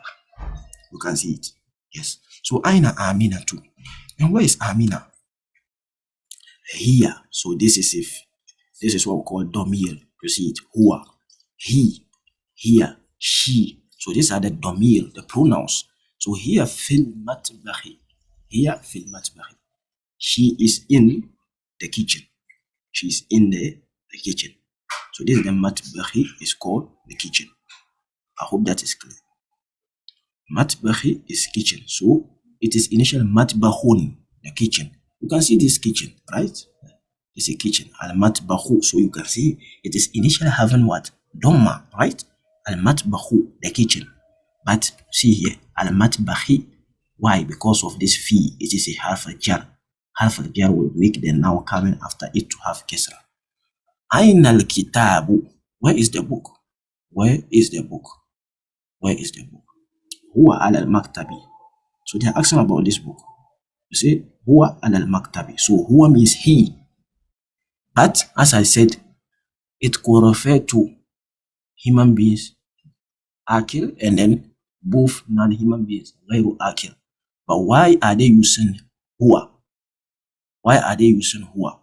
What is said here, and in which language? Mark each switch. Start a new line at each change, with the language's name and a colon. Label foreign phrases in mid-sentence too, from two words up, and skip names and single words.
English: You can see it. Yes. So
Arabic: أين أمينةُ.
English: And where is Amina? Here. So this is what we call domir. You see it. Huwa, he, here, she. So these are the domir, the pronouns. So here
Arabic: في المطبخِ.
English: Here
Arabic: في المطبخِ.
English: She is in the kitchen. She is in the kitchen. So this is the matbahi, is called the kitchen. I hope that is clear. Matbahi is kitchen. So it is initial matbahun, the kitchen. You can see this kitchen, right? It's a kitchen.
Arabic: المطبخُ.
English: So you can see it is initially having what? Dhamma, right?
Arabic: المطبخُ,
English: the kitchen. But see here,
Arabic: المطبخِ.
English: Why? Because of this fee, it is a
Arabic: حرف الجر. حرف الجر
English: will make the noun coming after it to have kesra.
Arabic: أين الكتابُ.
English: Where is the book? Where is the book? Where is the book?
Arabic: هو على المكتبِ.
English: So they are asking about this book. You see,
Arabic: هو على المكتبِ.
English: So huwa means he. But as I said, it could refer to human beings, akil, and then both non-human beings,
Arabic: غير عاقل.
English: But why are they using huwa? Why are they using huwa?